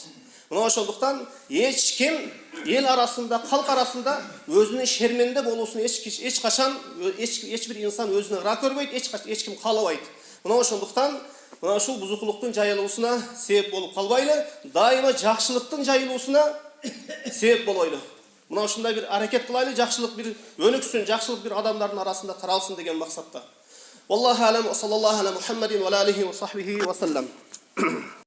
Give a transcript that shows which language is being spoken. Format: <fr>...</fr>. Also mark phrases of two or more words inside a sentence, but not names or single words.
<ky>Мына ошондуктан эч ким эл арасында, калк арасында өзүнүн шерменде болуусун эч качан эч bir инсан өзүнө ыра көрбөйт, эч ким каалабайт. Мына ошондуктан мына ушул бузукулуктун жайылуусуна себеп болуп калбайлы, дайыма жакшылыктын жайылуусуна себеп болойлу. Мына ушундай bir аракет кылайлы, жакшылык bir өнүксүн, жакшылык bir адамдардын арасында таралсын деген максатта.</ky> <ar>والله أعلم، صلى الله على محمد وعليه وصحبه وسلم.</ar>